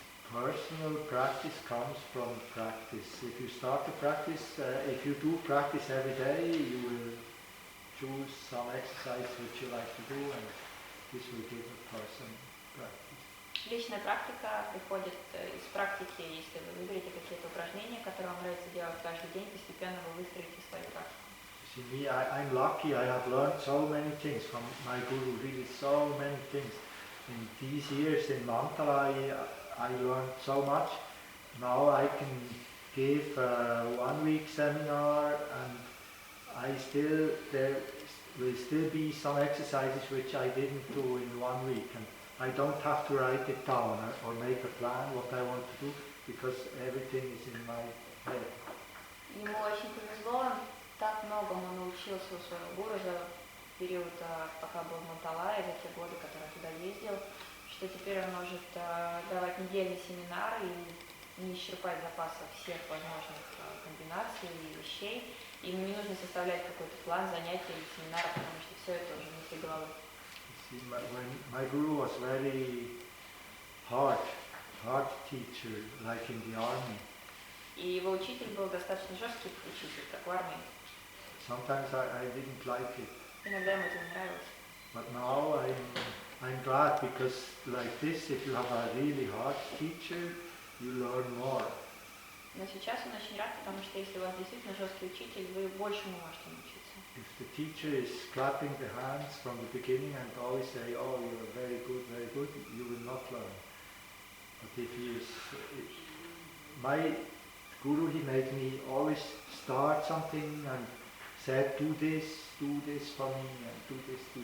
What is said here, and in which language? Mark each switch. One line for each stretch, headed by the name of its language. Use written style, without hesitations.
English: Personal practice comes from practice. If you start to practice, if you do practice every day, you will choose some exercise which you like to do, and this will give a person practice.
Russian: Личная практика приходит из практики, если вы выберете какие-то упражнения, которые вам нравится делать каждый день, постепенно вы выстроите свою практику.
English: See me, I'm lucky, I have learned so many things from my guru, really so many things. In these years in Mantala, I learned so much. Now I can give a 1 week seminar, and there will still be some exercises which I didn't do in 1 week. And I don't have to write it down or make a plan what I want to do, because everything is in my head.
Russian: Ему очень повезло, так многому научился у своего гуру за период, пока был в Манталае, за те годы, которые туда ездил, что теперь он может давать недельные семинары и не исчерпать запасов всех возможных комбинаций и вещей. Ему не нужно составлять какой-то план занятий или семинара, потому что все это уже внутри головы.
English: See, my guru was very hard teacher, like in the army.
Russian: И его учитель был достаточно жесткий учитель, как в армии.
English: Sometimes I didn't like it.
Russian: Иногда ему это не нравилось.
English: But now I'm glad, because like this, if you have a really hard teacher, you learn more.
Russian: Но сейчас он очень рад, потому что если у вас действительно жесткий учитель, вы большему можете научиться.
English: If the teacher is clapping the hands from the beginning and always say, "Oh, you're very good," you will not learn. But if he is, my guru, he made me always start something and said, do this for me, and do this.